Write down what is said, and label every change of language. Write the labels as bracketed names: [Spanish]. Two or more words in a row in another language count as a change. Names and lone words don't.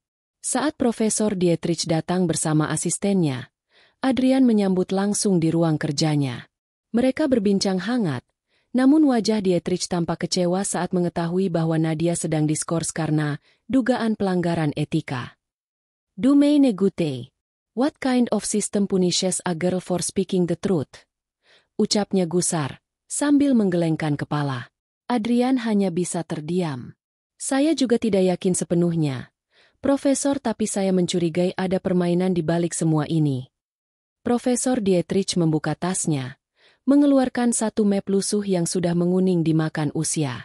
[Indonesian] Saat Profesor Dietrich datang bersama asistennya, Adrian menyambut langsung di ruang kerjanya. Mereka berbincang hangat, namun wajah Dietrich tampak kecewa saat mengetahui bahwa Nadia sedang diskors karena dugaan pelanggaran etika. [German] "Du meine Güte, [English] what kind of system punishes a girl for speaking the truth?" [Indonesian] Ucapnya gusar, sambil menggelengkan kepala. Adrian hanya bisa terdiam. "Saya juga tidak yakin sepenuhnya, Profesor, tapi saya mencurigai ada permainan di balik semua ini." Profesor Dietrich membuka tasnya, mengeluarkan satu map lusuh yang sudah menguning dimakan usia.